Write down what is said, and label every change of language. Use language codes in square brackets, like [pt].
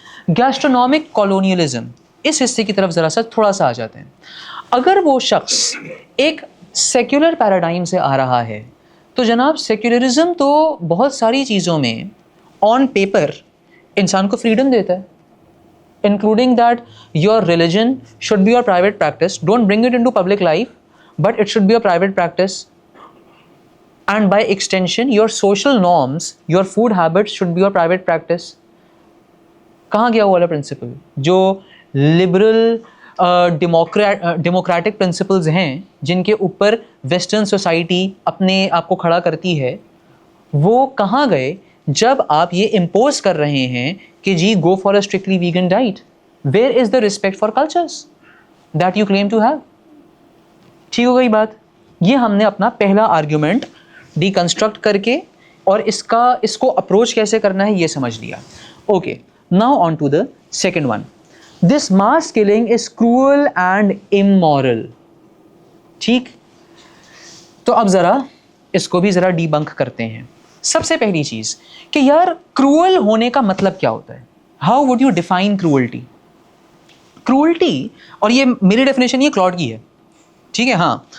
[ur] گیسٹرونومک colonialism, اس حصے کی طرف ذرا سا تھوڑا سا آ جاتے ہیں. اگر وہ شخص ایک سیکولر پیراڈائم سے آ رہا ہے تو جناب سیکولرزم تو بہت ساری چیزوں میں آن پیپر انسان کو فریڈم دیتا ہے, [en] including that your religion should be your private practice. Don't bring it into public life, but it should be a private practice. And by extension, your social norms, your food habits should be your private practice. [ur] کہاں گیا وہ والا principal جو liberal democratic principles ہیں جن کے اوپر western society اپنے آپ کو کھڑا کرتی ہے, وہ کہاں گئے جب آپ یہ امپوز کر رہے ہیں کہ جی [en] Go for a strictly vegan diet? Where is the respect for cultures that you claim to have? [ur] ٹھیک ہو گئی بات. یہ ہم نے اپنا پہلا آرگیومنٹ ڈیکنسٹرکٹ کر کے اور اس کو اپروچ کیسے کرنا ہے یہ سمجھ لیا. [en] Okay, now on to the second one. This mass killing is cruel and immoral. [ur] ٹھیک, تو اب ذرا اس کو بھی ذرا ڈی بنک کرتے ہیں. سب سے پہلی چیز کہ یار کروئل ہونے کا مطلب کیا ہوتا ہے؟ [en] How would you define cruelty? [ur] Cruelty, اور یہ میری ڈیفینیشن یہ کلاڈ کی ہے, ٹھیک ہے, ہاں.